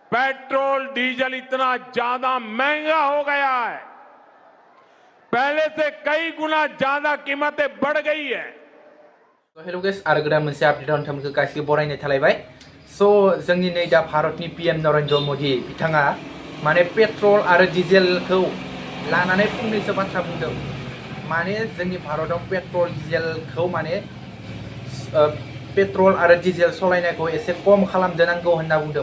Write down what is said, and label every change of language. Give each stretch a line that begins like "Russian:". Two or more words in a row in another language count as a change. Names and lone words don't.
Hindi: पेट्रोल डीजल इतना ज्यादा महंगा हो गया है, पहले से कई गुना ज्यादा कीमतें बढ़ गई है।
English: hello guys,
Bodo: आरो गोदान मोनसे आपडेटआव नोंथांमोनखौ गासिबो बरायनाय थालायबाय। जोंनि नै दा भारतनि पीएम नरेंद्र मोदी बिथाङा माने पेट्रल आरो डिजेलखौ लानानै फंनैसो बाथ्रा बुंदों। माने जोंनि भारताव पेट्रल डिजेलखौ माने पेट्रल आरो डिजेल सलायनायखौ एसे खम खालामनो नांगौ होनना बुंदों।